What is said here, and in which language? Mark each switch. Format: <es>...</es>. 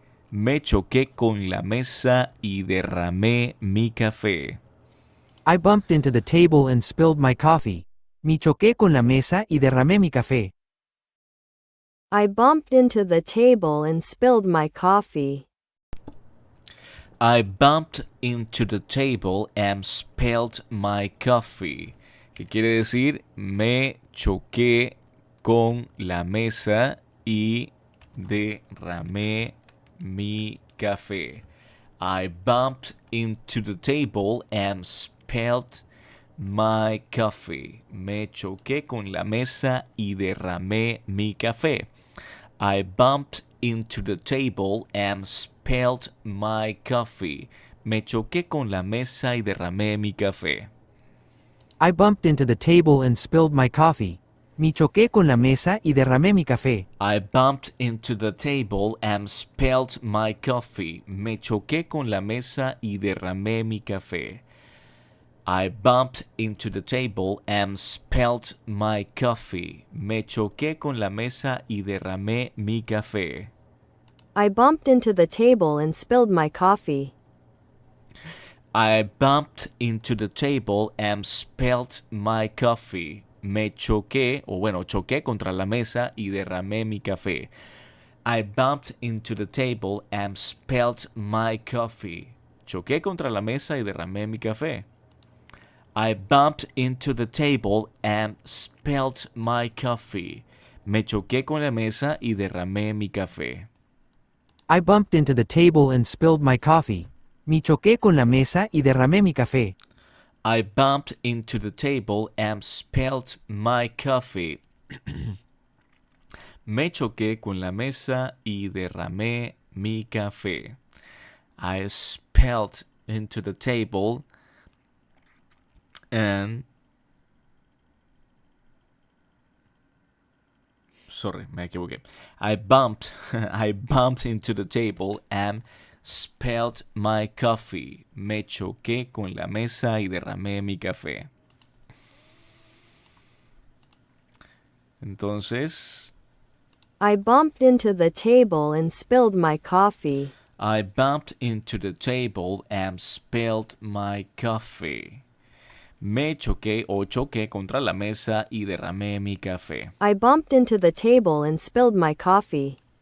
<es>Me choqué con la mesa y derramé mi café.</es> <en>I bumped into the table and spilled my coffee.</en> <es>Me choqué con la mesa y derramé mi café.</es> <en>I bumped into the table and spilled my coffee. I bumped into the table and spilled my coffee.</en> <es>¿Qué quiere decir? Me choqué con la mesa y derramé mi café.</es> <en>I bumped into the table and spilled my coffee.</en> <es>Me choqué con la mesa y derramé mi café.</es> <en>I bumped into the table and spilled my coffee.</en> <es>Me choqué con la mesa y derramé mi café.</es> <en>I bumped into the table and spilled my coffee.</en> <es>Me choqué con la mesa y derramé mi café.</es> <en>I bumped into the table and spilled my coffee.</en> <es>Me choqué con la mesa y derramé mi café.</es> <en>I bumped into the table and spilled my coffee.</en> <es>Me choqué con la mesa y derramé mi café.</es> <en>I bumped into the table and spilled my coffee. I bumped into the table and spilled my coffee.</en> <es>Me choqué, o bueno, choqué contra la mesa y derramé mi café.</es> <en>I bumped into the table and spilled my coffee.</en> <es>Choqué contra la mesa y derramé mi café.</es> <en>I bumped into the table and spilled my coffee.</en> <es>Me choqué con la mesa y derramé mi café.</es> <en>I bumped into the table and spilled my coffee.</en> <es>Me choqué con la mesa y derramé mi café.</es> <en>I bumped into the table and spilled my coffee.</en> <es>Me choqué con la mesa y derramé mi café.</es> <en>I spilled into the table and... Sorry,</en> <es>me equivoqué.</es> <en>I bumped into the table and spilled my coffee.</en> <es>Me choqué con la mesa y derramé mi café. Entonces,</es> <en>I bumped into the table and spilled my coffee. I bumped into the table and spilled my coffee.</en> <es>Me choqué o choqué contra la mesa y derramé mi café.</es> <en>I bumped into the table and spilled my coffee.</en>